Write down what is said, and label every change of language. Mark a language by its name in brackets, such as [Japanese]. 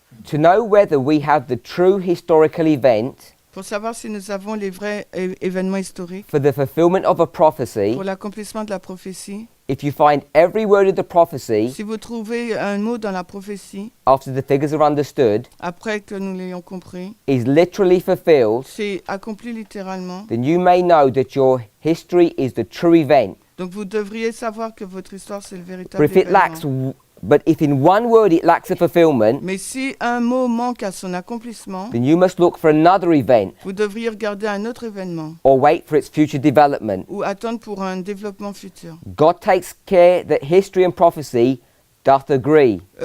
[English] To know whether we have the true historical event [French] Pour savoir si nous avons les vrais événements historiques, [English] for the fulfillment of a prophecy, [French] pour l'accomplissement de la prophétie, [English] if you find every word of the prophecy [French] si vous trouvez un mot dans la prophétie, [English] after the figures are understood [French] après que nous l'ayons compris, [English] is literally fulfilled, [French] c'est accompli littéralement. [English] then you may know that your history is the true event. [French] Donc vous devriez savoir que votre histoire, c'est le [English] But [French] véritable [English] if it lacks, [French] événement. [English] but if in one word it lacks a fulfillment, [French] Mais si un mot manque à son accomplissement, [English] then you must look for another event [French] vous devriez regarder un autre événement [English] or wait for its future development. [French] ou attendre pour un développement futur. [English] God takes care that history and prophecy doth agree.